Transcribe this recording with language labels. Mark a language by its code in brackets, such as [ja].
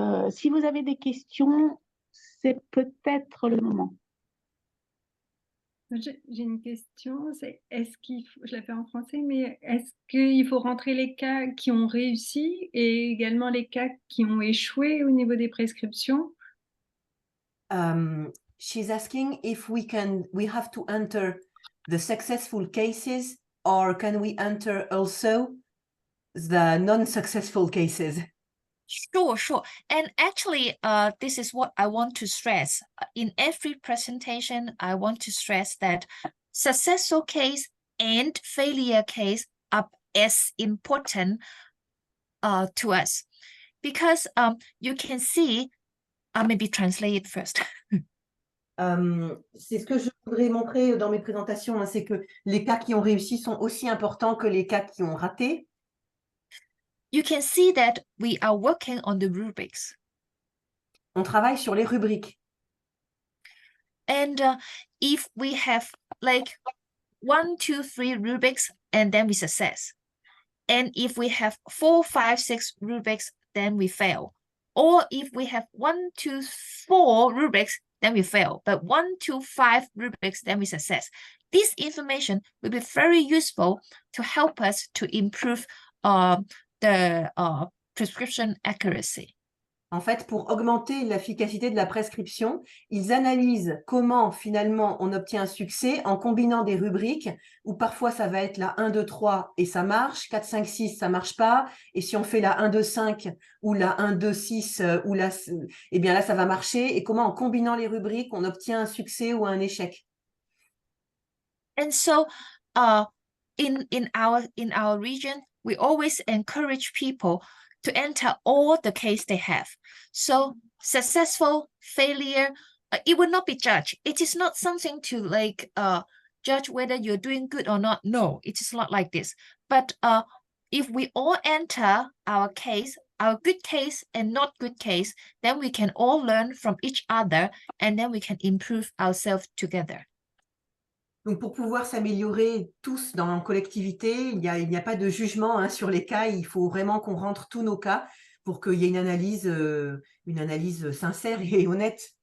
[fr] Si vous avez des questions, c'est peut-être le moment. J'ai une question, c'est est-ce qu'il faut, je l'ai fait en français, mais est-ce qu'il faut rentrer les cas qui ont réussi et également les cas qui ont échoué au niveau des prescriptions? [en] She's asking if we have to enter the successful cases, or can we enter also the non-successful cases? Sure. And actually, this is what I want to stress. In every presentation, I want to stress that successful case and failure case are as important to us, because you can see, I'll maybe translate it first. [fr] C'est ce que je voudrais montrer dans mes présentations, hein, c'est que les cas qui ont réussi sont aussi importants que les cas qui ont raté. [en] You can see that we are working on the rubrics. [fr] On travaille sur les rubriques. [en] And if we have like 1, 2, 3 rubrics, and then we success. And if we have 4, 5, 6 rubrics, then we fail. Or if we have 1, 2, 4 rubrics, then we fail. But 1, 2, 5 rubrics, then we success. This information will be very useful to help us to improve the prescription accuracy. [fr] En fait, pour augmenter l'efficacité de la prescription, ils analysent comment finalement on obtient un succès en combinant des rubriques où parfois ça va être la 1, 2, 3 et ça marche, 4, 5, 6 ça marche pas, et si on fait la 1, 2, 5 ou la 1, 2, 6, ou là, eh bien là ça va marcher, et comment en combinant les rubriques on obtient un succès ou un échec. [en] And so in our region, we always encourage people to enter all the case they have. So successful, failure, it will not be judged. It is not something to like judge whether you're doing good or not. No, it is not like this. But if we all enter our case, our good case and not good case, then we can all learn from each other, and then we can improve ourselves together. [fr] Donc, pour pouvoir s'améliorer tous dans la collectivité, il n'y a pas de jugement, hein, sur les cas. Il faut vraiment qu'on rentre tous nos cas pour qu'il y ait une analyse sincère et honnête.